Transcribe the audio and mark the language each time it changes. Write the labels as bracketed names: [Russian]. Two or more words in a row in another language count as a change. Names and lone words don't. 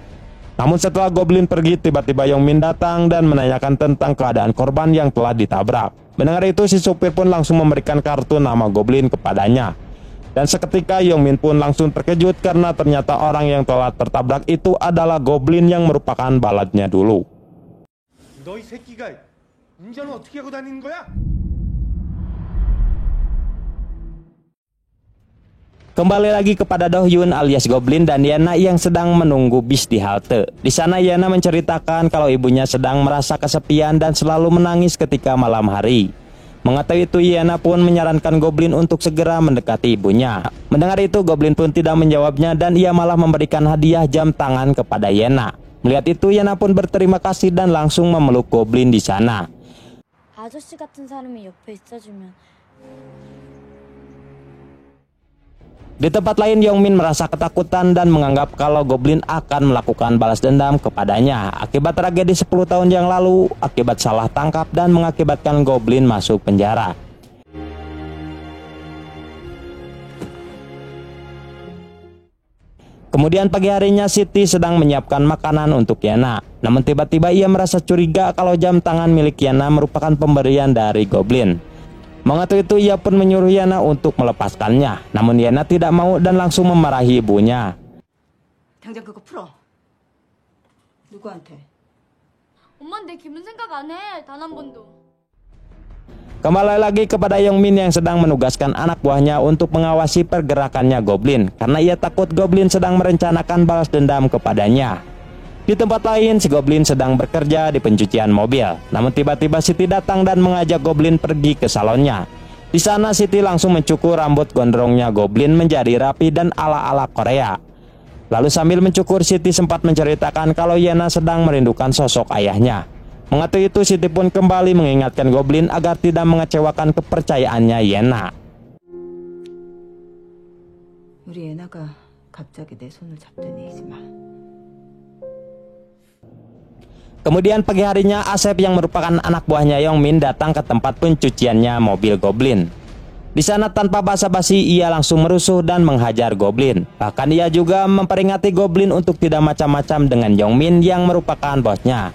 [Indonesian] Namun setelah Goblin pergi, tiba-tiba Yongmin datang dan menanyakan tentang keadaan korban yang telah ditabrak. Mendengar itu, si supir pun langsung memberikan kartu nama Goblin kepadanya. Dan seketika Yongmin pun langsung terkejut karena ternyata orang yang telah tertabrak itu adalah Goblin yang merupakan baladnya dulu. [Korean] 너 이 새끼가 운전을 어떻게 하고 다니는 거야? [Indonesian] Kembali lagi kepada Do Hyun alias Goblin dan Yana yang sedang menunggu bis di halte. Di sana Yana menceritakan kalau ibunya sedang merasa kesepian dan selalu menangis ketika malam hari. Mengetahui itu, Yana pun menyarankan Goblin untuk segera mendekati ibunya. Mendengar itu, Goblin pun tidak menjawabnya dan ia malah memberikan hadiah jam tangan kepada Yana. Melihat itu, Yana pun berterima kasih dan langsung memeluk Goblin di sana. [Korean] 아저씨 같은 사람이 옆에 있어주면. [Indonesian] Di tempat lain, Yongmin merasa ketakutan dan menganggap kalau Goblin akan melakukan balas dendam kepadanya akibat tragedi 10 tahun yang lalu, akibat salah tangkap dan mengakibatkan Goblin masuk penjara. Kemudian pagi harinya Siti sedang menyiapkan makanan untuk Yana. Namun tiba-tiba ia merasa curiga kalau jam tangan milik Yana merupakan pemberian dari Goblin. Mengetahui itu, ia pun menyuruh Yana untuk melepaskannya. Namun Yana tidak mau dan langsung memarahi ibunya. [Korean] 당장 그거 풀어. 누구한테? 엄마 내 기분 생각 안 해. 단 한 번도. [Indonesian] Kembali lagi kepada Yongmin yang sedang menugaskan anak buahnya untuk mengawasi pergerakannya Goblin, karena ia takut Goblin sedang merencanakan balas dendam kepadanya. Di tempat lain, si Goblin sedang bekerja di pencucian mobil. Namun tiba-tiba Siti datang dan mengajak Goblin pergi ke salonnya. Di sana Siti langsung mencukur rambut gondrongnya Goblin menjadi rapi dan ala-ala Korea. Lalu sambil mencukur, Siti sempat menceritakan kalau Yana sedang merindukan sosok ayahnya. Mengetahui itu, Siti pun kembali mengingatkan Goblin agar tidak mengecewakan kepercayaannya Yana. [Korean] 우리 예나가 갑자기 내 손을 잡더니 이제 막. [Indonesian] Kemudian pagi harinya Asep yang merupakan anak buahnya Yongmin datang ke tempat pencuciannya mobil Goblin. Di sana tanpa basa-basi ia langsung merusuh dan menghajar Goblin. Bahkan ia juga memperingati Goblin untuk tidak macam-macam dengan Yongmin yang merupakan bosnya.